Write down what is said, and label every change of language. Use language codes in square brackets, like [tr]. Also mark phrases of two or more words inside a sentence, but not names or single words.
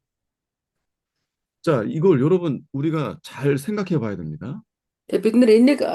[ko] 자, 이걸 여러분 우리가 잘 생각해 봐야 됩니다. [mn] Тэгээ бид нар энийг бас аягүй сайн бодох хэрэгтэй. Тэдний буруутсан зүйлийн талаар.